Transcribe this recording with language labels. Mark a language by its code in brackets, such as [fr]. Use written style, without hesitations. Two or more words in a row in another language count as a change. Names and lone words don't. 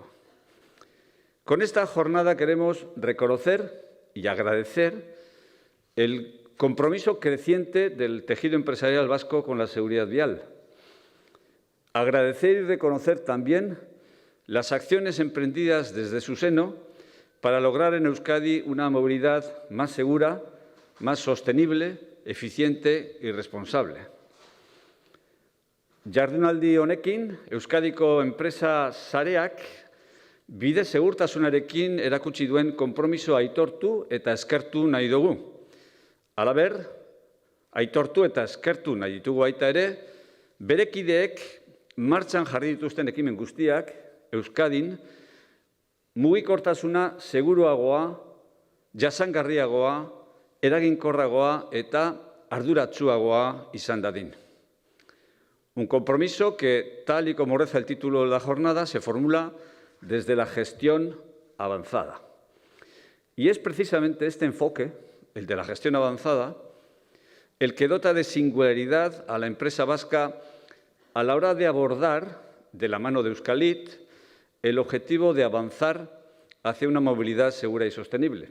[es] Con esta jornada queremos reconocer y agradecer el compromiso creciente del tejido empresarial vasco con la seguridad vial. Agradecer y reconocer también las acciones emprendidas desde su seno para lograr en Euskadi una movilidad más segura, más sostenible, eficiente y responsable. [eu] Jardunaldi honekin, Euskadiko enpresa sareak bide segurtasunarekin erakutsi duen konpromiso aitortu eta eskertu nahi dugu. Halaber, aitortu eta eskertu nahi ditugu baita ere, bere kideek martxan jarri dituzten ekimen guztiak Euskadin mugikortasuna seguruagoa, jasangarriagoa, eraginkorragoa eta arduratsuagoa izan dadin. [es] Un compromiso que, tal y como reza el título de la jornada, se formula desde la gestión avanzada. Y es precisamente este enfoque, el de la gestión avanzada, el que dota de singularidad a la empresa vasca a la hora de abordar, de la mano de Euskalit, el objetivo de avanzar hacia una movilidad segura y sostenible.